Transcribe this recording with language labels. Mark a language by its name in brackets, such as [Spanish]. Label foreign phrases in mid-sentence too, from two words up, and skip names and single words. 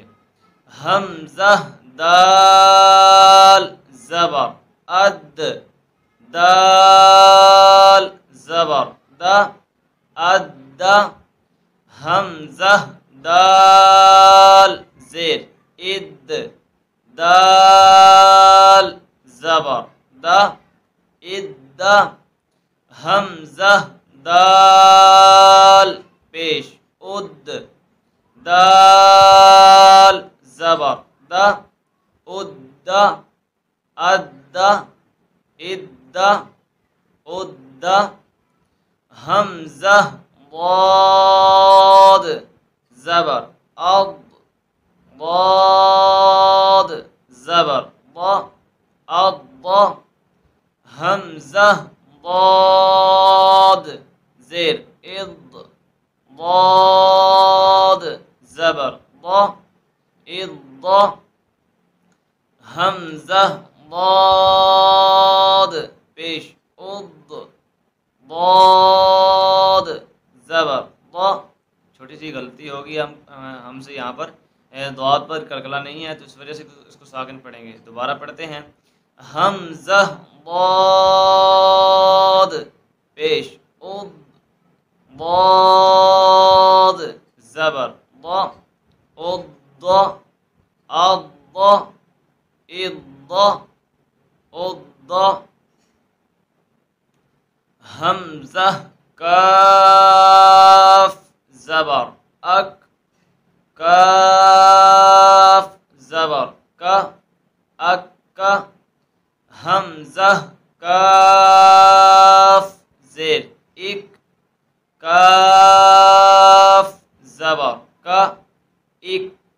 [Urdu] ہمزہ دال زبر اَد، دال زبر دا اَد، ہمزہ دال زیر اِد, دال زبر دا اِد، ہمزہ دال پیش اُد، دال زبر دا اُد، اَد اِد اُد، ہمزہ ضاد زبر اَد, ضاد زبر ضا اَد، ہمزہ ضاد زیر اِد، ضاد زبر ضا اِد، ہمزہ ضاد پیش اض، ضاد زبر ض. چھوٹی سی غلطی ہوگی ہم سے یہاں پر ضاد پر کلکلا نہیں ہے تو اس وجہ سے اس کو ساکن پڑھیں گے. دوبارہ پڑھتے ہیں. حمزہ ضاد پیش اض، ضاد زبر ض، اض اض اض اض. حمزہ کاف زبر اک، کاف زبر کا اک. حمزہ کاف زیر اک، کاف زبر کا اک.